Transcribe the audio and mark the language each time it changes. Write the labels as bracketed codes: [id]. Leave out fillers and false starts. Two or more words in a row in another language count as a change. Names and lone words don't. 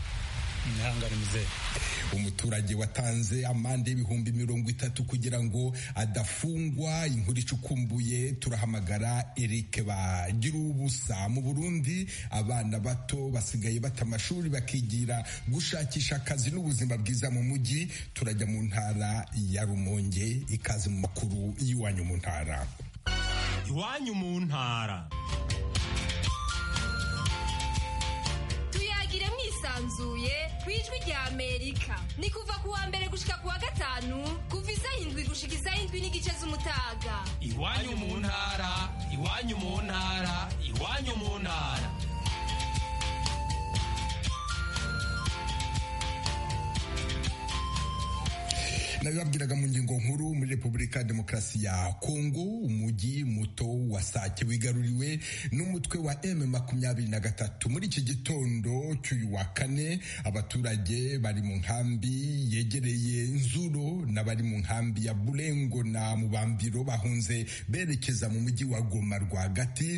[rw] Umuturage watanze amande y'ibihumbi 30 kugira ngo adafungwa. Inkuru icukumbuye turahamagara Eric Bagira ubusa. Mu Burundi, abana bato basigaye bata amashuri bakigira gushakisha akazi n'ubuzima bwiza mu mujyi. Turajya mu ntara ya Rumonge. [rn] Ikaze mu makuru y'iwanyu mu ntara. Iwanyu mu ntara. Sanzuye kwijwi rya Amerika ni kuva kuwa mbere gushika kuwa gatanu kuva isaha 7 gushika isaha 7:30 z'umutaga. Iwanyu mu ntara, iwanyu mu ntara, iwanyu mu ntara. [rw] Nabibabwiraga mu ngingo nkuru. Muri Repubulika ya Demokarasi ya Kongo, umujyi muto wa Sake wigaruriwe n'umutwe wa M23. Muri iki gitondo cy'uyu wa kane, abaturage bari mu nkambi yegereye Nzuro n'abari mu nkambi ya Bulengo na Mubambiro bahunze berekeza mu mujyi wa Goma rwagati.